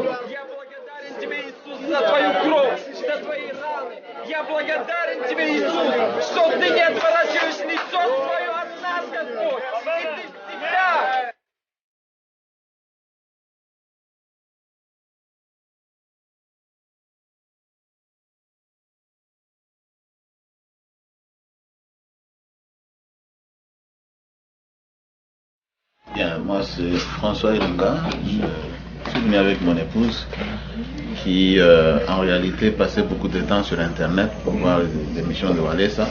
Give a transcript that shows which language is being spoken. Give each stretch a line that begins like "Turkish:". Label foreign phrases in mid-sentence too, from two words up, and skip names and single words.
Russian: Я благодарен тебе, Иисус, за твою кровь, за твои раны. Я благодарен тебе, Иисус, что ты не отворачиваешь лицо свое от нас, Господь. И ты всегда...
French: Bien, moi c'est François Ilunga, je suis venu avec mon épouse qui en réalité passait beaucoup de temps sur internet pour voir les émissions de Walesa.